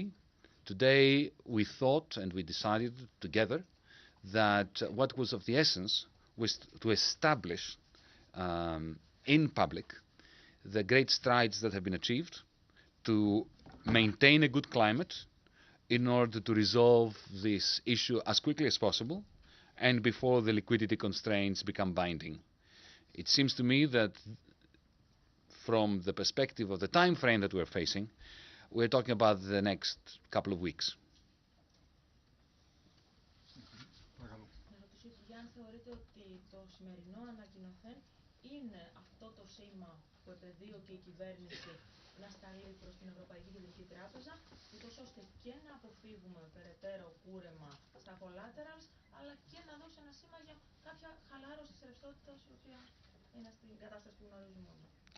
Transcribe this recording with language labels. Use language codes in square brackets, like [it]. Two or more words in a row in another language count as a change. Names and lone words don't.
[en] Today we thought and we decided together that what was of the essence was to establish in public the great strides that have been achieved, to maintain a good climate in order to resolve this issue as quickly as possible and before the liquidity constraints become binding. It seems to me that from the perspective of the time frame that we're facing, we're talking about the next couple of weeks. [el] που επεδίωκε η κυβέρνηση να σταλεί προς την Ευρωπαϊκή Κεντρική Τράπεζα, ούτως ώστε και να αποφύγουμε περαιτέρω κούρεμα στα collaterals, αλλά και να δώσει ένα σήμα για κάποια χαλάρωση της ρευστότητας, η οποία είναι στην κατάσταση που γνωρίζουμε όλοι.